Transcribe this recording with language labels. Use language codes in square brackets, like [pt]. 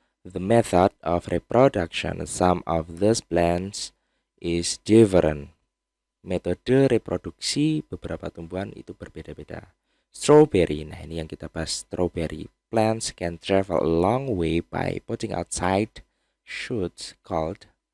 [en] The method of reproduction some of these plants is different. [id] Metode reproduksi beberapa tumbuhan itu berbeda-beda. Strawberry, nah ini yang kita bahas, strawberry. [en] Plants can travel a long way by putting outside shoots called.